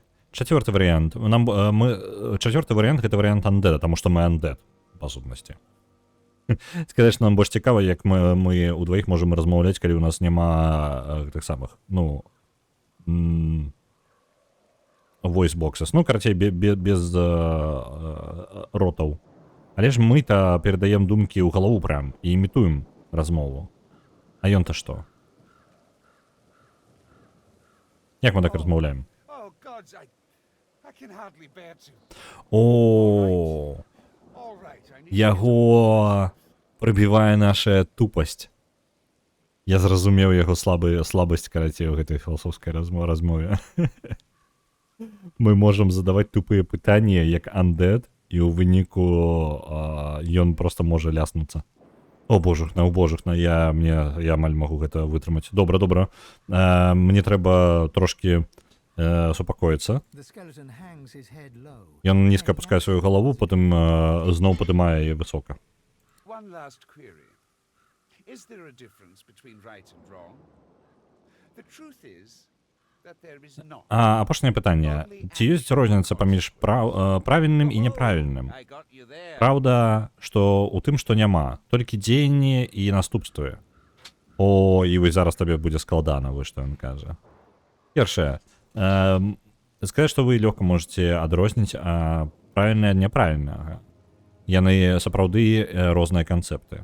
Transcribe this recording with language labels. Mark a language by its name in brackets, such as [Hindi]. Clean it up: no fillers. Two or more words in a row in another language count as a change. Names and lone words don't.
[Belarusian] Чацвёрты варыянт. Чацвёрты варыянт — гэта варыянт андэда, таму што мы андэд, па сутнасці. Сказаць, што нам больш цікава, як мы ўдваіх можам размаўляць, калі ў нас няма гэтых самых, ну... [English] voice boxes. [Belarusian] Ну, карацей, без ротаў. Але ж мы-то перадаем думкі ў галаву прям і імітуем размову. А ён-то што? Як мы так размаўляем? [English] Oh, gods, I can hardly bear to. [Belarusian] О, [English] All right, I need [Belarusian] яго прыбівае наша тупасць. Я зразумеў яго слабасць, карацей, у гэтай філасофскай размове. Мы можам задаваць тупыя пытанні, як undead, і ў выніку ён проста можа ляснуцца. О божухна, я амаль магу гэта вытрымаць. Добра. Мне трэба трошкі супакоіцца. [English] The skeleton hangs his head low. [Belarusian] Ён нізка апускае сваю галаву, потым зноў падымае яе высока. [English] one last query. Is there a difference between right and wrong? The truth is that there is not. [Belarusian] Апошняе пытанне. Ці ёсць розніца паміж правільным і няправільным? [English] I got you there. [Belarusian] Праўда, што ў тым, што няма, толькі дзеянне і наступствы. О, і вось зараз табе будзе складана, вось што ён кажа. Першае. Сказаць, што вы лёгка можаце адрозніць правільнае ад няправільнага. Яны сапраўды розныя канцэпты.